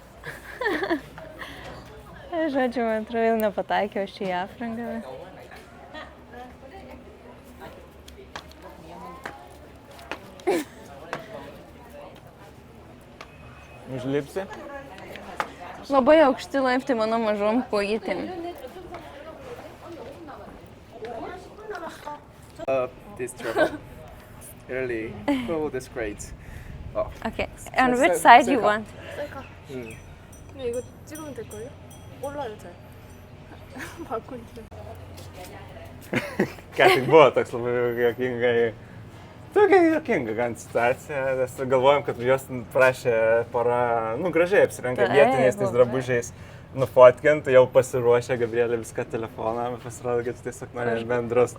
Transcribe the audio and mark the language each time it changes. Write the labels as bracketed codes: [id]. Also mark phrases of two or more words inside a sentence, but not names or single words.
[lt] Žodžiu, man atrodo, vėl nepataikiau aš į aprangą. Užlipsi? Labai aukšti laiptai mano mažom kojytėm. [en] This travel. Really cool, this great. Oh. Okay. On which side you want? [ko] 근데 이거 찍으면 될걸요? 올라요 잘. 받고 있어요. [lt] Ką tik buvo toks labai juokingai. Tokia juokinga gan situacija, nes galvojom, kad jos prašė pora, gražiai apsirenka vietiniais tais drabužiais nufotkint, jau pasiruošė Gabrielė viską telefoną, pasirodo, kad tiesiog norėjo bendros.